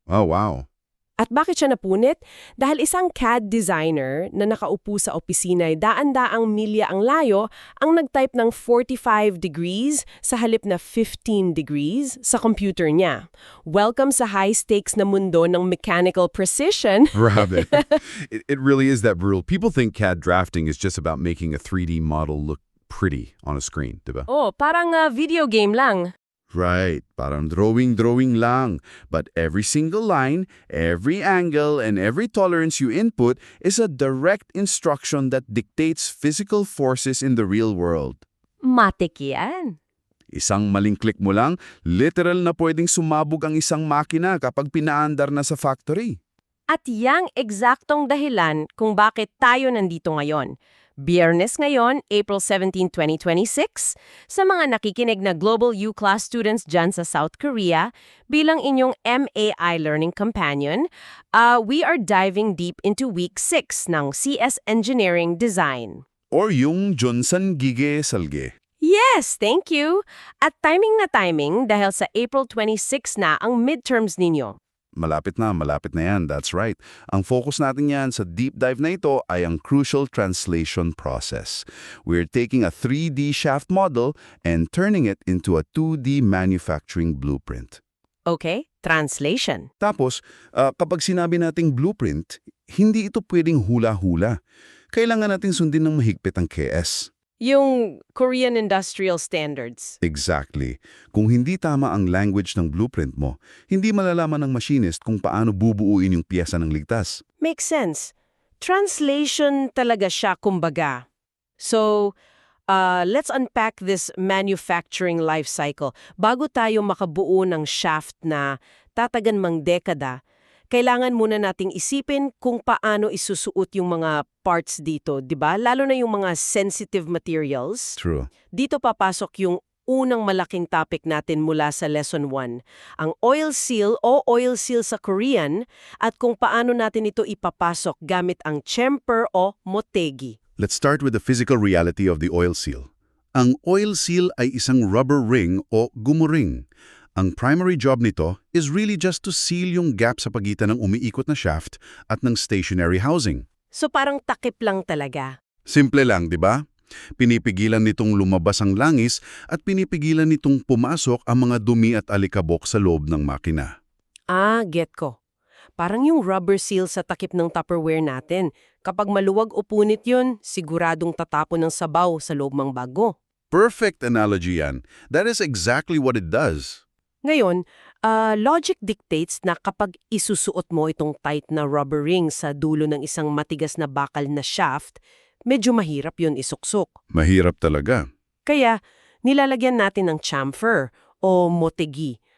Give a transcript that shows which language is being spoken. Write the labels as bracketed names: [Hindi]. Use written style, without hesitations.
[English] Oh, wow. [Filipino] At bakit siya napunit? Dahil isang CAD designer na nakaupo sa opisina ay daan-daang milya ang layo ang nag-type ng 45 degrees sa halip na 15 degrees sa computer niya. Welcome sa high-stakes na mundo ng mechanical precision. Rabbit. [English] It really is that brutal. People think CAD drafting is just about making a 3D model look pretty on a screen, [Filipino] diba? Oh, parang video game lang. Right, parang drawing lang. [English] But every single line, every angle, and every tolerance you input is a direct instruction that dictates physical forces in the real world. [Filipino] Matik yan. Isang maling click mo lang, literal na pwedeng sumabog ang isang makina kapag pinaandar na sa factory. At yang eksaktong dahilan kung bakit tayo nandito ngayon. Biyernes ngayon, April 17, 2026, sa mga nakikinig na Global U-Class students dyan sa South Korea, bilang inyong MAI Learning Companion, [English] we are diving deep into Week 6 ng CS Engineering Design. Or yung Johnson Gige Salge. Yes, thank you! [Filipino] At timing na timing dahil sa April 26 na ang midterms ninyo. Malapit na yan, that's right. Ang focus natin yan sa deep dive na ito ay ang crucial translation process. [English] We're taking a 3D shaft model and turning it into a 2D manufacturing blueprint. Okay, translation. [Filipino] Tapos, kapag sinabi nating blueprint, hindi ito pwedeng hula-hula. Kailangan natin sundin ng mahigpit ang KS. Yung Korean Industrial Standards. [English] Exactly. [Filipino] Kung hindi tama ang language ng blueprint mo, hindi malalaman ng machinist kung paano bubuuin yung piyesa ng ligtas. [English] Makes sense. [Filipino] Translation talaga siya, kumbaga. [English] So, let's unpack this manufacturing life cycle. [Filipino] Bago tayo makabuo ng shaft na tatagan mang dekada, kailangan muna nating isipin kung paano isusuot yung mga parts dito, di ba? Lalo na yung mga sensitive materials. [English] True. [Filipino] Dito papasok yung unang malaking topic natin mula sa Lesson 1, ang oil seal o oil seal sa Korean at kung paano natin ito ipapasok gamit ang chamfer o motegi. [English] Let's start with the physical reality of the oil seal. [Filipino] Ang oil seal ay isang rubber ring o gumuring. [English] Ang primary job nito is really just to seal yung gap [Filipino] sa pagitan ng umiikot na [English] shaft at ng stationary housing. [Filipino] So parang takip lang talaga. Simple lang, di ba? Pinipigilan nitong lumabas ang langis at pinipigilan nitong pumasok ang mga dumi at alikabok sa loob ng makina. Get ko. Parang yung rubber seal sa takip ng Tupperware natin. Kapag maluwag o punit yun, siguradong tatapon ng sabaw sa loob ng bago. [English] Perfect analogy yan. That is exactly what it does. [Filipino] Ngayon, [English] logic dictates [Filipino] na kapag isusuot mo itong tight na rubber ring sa dulo ng isang matigas na bakal na shaft, medyo mahirap yun isuksok. Mahirap talaga. Kaya, nilalagyan natin ng chamfer o motegi.